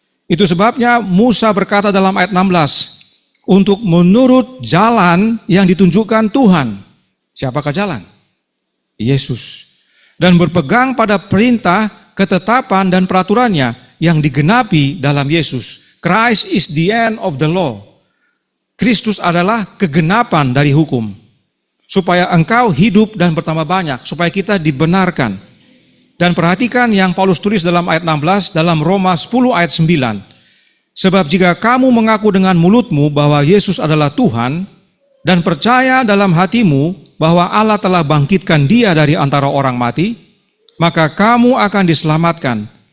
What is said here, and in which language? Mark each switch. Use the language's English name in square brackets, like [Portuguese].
[Indonesian] Itu sebabnya Musa berkata dalam ayat 16, untuk menurut jalan yang ditunjukkan Tuhan. Siapakah jalan? Yesus. Dan berpegang pada perintah, ketetapan, dan peraturannya yang digenapi dalam Yesus. [English] Christ is the end of the law. [Indonesian] Kristus adalah kegenapan dari hukum. Supaya engkau hidup dan bertambah banyak, supaya kita dibenarkan. Dan perhatikan yang Paulus tulis dalam ayat 16, dalam Roma 10 ayat 9. Sebab jika kamu mengaku dengan mulutmu bahwa Yesus adalah Tuhan, dan percaya dalam hatimu bahwa Allah telah bangkitkan dia dari antara orang mati, maka kamu akan diselamatkan.